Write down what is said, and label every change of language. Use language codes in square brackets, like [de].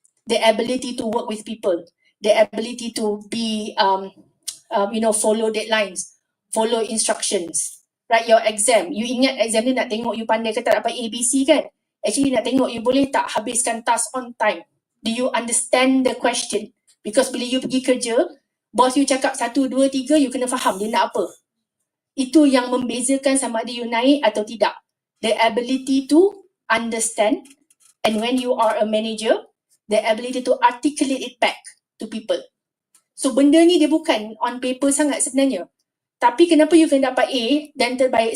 [en] The ability to work with people, the ability to be, follow deadlines, follow instructions. Right, your exam. [ms] You ingat exam ni nak tengok you pandai ke tak dapat ABC kan? Actually nak tengok you boleh tak habiskan [en] task on time. Do you understand the question? [ms] Because bila you pergi kerja, bos you cakap 1, 2, 3, you kena faham dia nak apa. Itu yang membezakan sama ada you naik atau tidak. [en] The ability to understand, and when you are a manager, the ability to articulate it back to people. [ms] So benda ni dia bukan [en] on paper [ms] sangat sebenarnya. Tapi kenapa you kena dapat A dan terbaik?